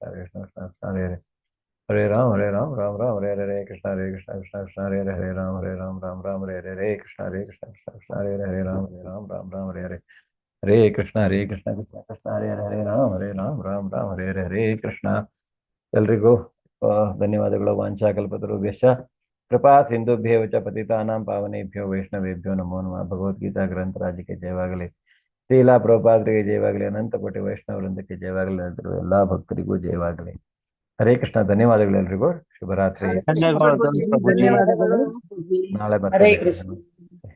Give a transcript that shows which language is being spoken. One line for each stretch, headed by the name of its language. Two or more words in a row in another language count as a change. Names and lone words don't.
Sanskrit: ಕೃಷ್ಣ ಕೃಷ್ಣ ಹರೇ ಹರೇ ಹರೇ ರಾಮ ಹರೇ ಹರೇ. ಕೃಷ್ಣ ಕೃಷ್ಣ ಹರೇ ಹರೇ ರಾಮ ಹರೇ ರಾಮ ರಾಮ ರಾಮ ಹರೇ ಹರೇ. ಕೃಷ್ಣ ಕೃಷ್ಣ ಹರೇ ಹರೇ ರಾಮ ಹರೇ ರಾಮ ರಾಮ ರಾಮ ಹರೇ ಹರೇ. ಹರೇ ಕೃಷ್ಣ ಕೃಷ್ಣ ಹರೇ ಹರೇ ರಾಮ ಹರೇ ರಾಮ ರಾಮ ರಾಮ ಹರೇ ಹರೇ.
Kannada: ಕೃಷ್ಣ ಎಲ್ರಿಗೂ ಧನ್ಯವಾದಗಳು.
Sanskrit: ವಾಂಛಾಕಲ್ಪತರುಭ್ಯಶ್ಚ कृपा सिंधुभ्येव च पतितानां पावनेभ्यो वैष्णवेभ्यो नमो नमः.
Kannada: ಭಗವದ್ಗೀತಾ ಗ್ರಂಥರಾಜಕ್ಕೆ ಜಯವಾಗಲಿ. ಶ್ರೀಲಾ ಪ್ರಭುಪಾದರಿಗೆ ಜಯವಾಗಲಿ. ಅನಂತ ಕೋಟಿ ವೈಷ್ಣವ ವೃಂದಕ್ಕೆ ಜಯವಾಗಲಿ. ಎಲ್ಲಾ ಭಕ್ತರಿಗೂ ಜಯವಾಗಲಿ. ಹರೇ ಕೃಷ್ಣ. ಧನ್ಯವಾದಗಳು ಎಲ್ರಿಗೂ. ಶುಭರಾತ್ರಿ. ಹರೇ ಕೃಷ್ಣ ಪ್ರಭುಜಿ, ಧನ್ಯವಾದಗಳು. ನಾಳೆ ಹರೇ ಬರ್ತೇನೆ. ಕೃಷ್ಣ.